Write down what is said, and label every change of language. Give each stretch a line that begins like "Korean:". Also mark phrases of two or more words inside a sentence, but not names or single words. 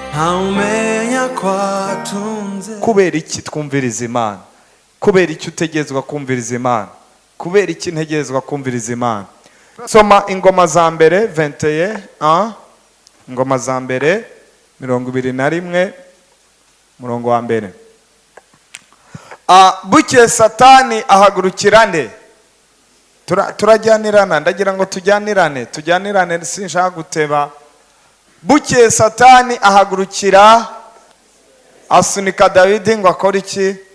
Rundi: ntaumenya kwatunze. kubera iki twumviriza Imana? kubera iki utegerezwa kumviriza Imana? kubera iki ntegerezwa kumviriza Imana? Soma Ingoma za mbere 21, Ingoma za mbere 21 murongo wa mbere. Bukeye Satani ahagurukira nde? Turajyanirana, ndagira ngo tujyanirane sinshaka guteba. Bukeye Satani ahagurukira asunika Dawidi ngo akore iki?